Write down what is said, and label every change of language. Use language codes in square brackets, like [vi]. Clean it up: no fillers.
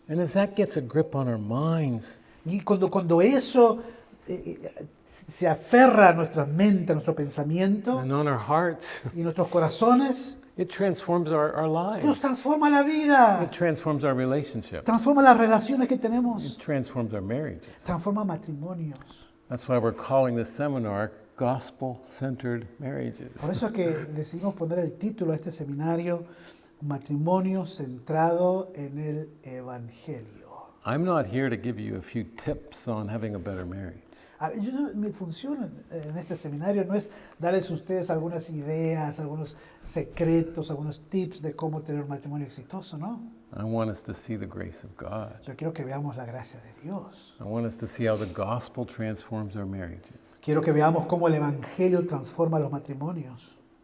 [en] And as that gets a grip on our minds, [es] Y cuando eso se aferra a nuestra mente, a nuestro pensamiento [en] and on our hearts, [es] y nuestros corazones, [en] it transforms our [es] nos [en] lives. [es] transforma la vida, [en] It transforms our relationships. [es] transforma las relaciones que tenemos, [en] It transforms our marriages. [es] transforma matrimonios. [en] That's why we're calling this seminar Gospel-Centered Marriages. [es] Por eso es que decidimos poner el título a este seminario, Matrimonio centrado en el Evangelio. [en] I'm not here to give you a few tips on having a better marriage. [es] Mi función en este seminario no es darles a ustedes algunas ideas, algunos secretos, algunos tips de cómo tener un matrimonio exitoso, ¿no? [en] I want us to see the grace of God. [es] Yo quiero que veamos la gracia de Dios. [en] I want us to see how the gospel transforms our marriages. [es] Quiero que veamos cómo el Evangelio transforma los matrimonios.